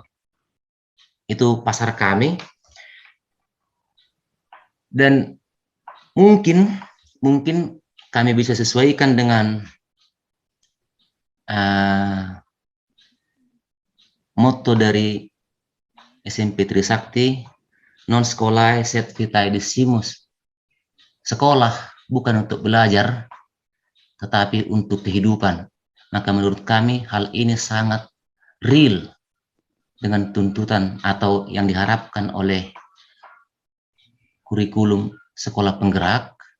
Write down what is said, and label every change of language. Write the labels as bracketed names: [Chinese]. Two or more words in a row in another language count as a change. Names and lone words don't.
[Indonesian] Itu pasar kami. Dan mungkin kami bisa sesuaikan dengan motto dari SMP Trisakti, [Latin] non scholae sed vitae decimus. [Indonesian] Sekolah bukan untuk belajar, tetapi untuk kehidupan. Maka menurut kami hal ini sangat real dengan tuntutan atau yang diharapkan oleh kurikulum sekolah penggerak.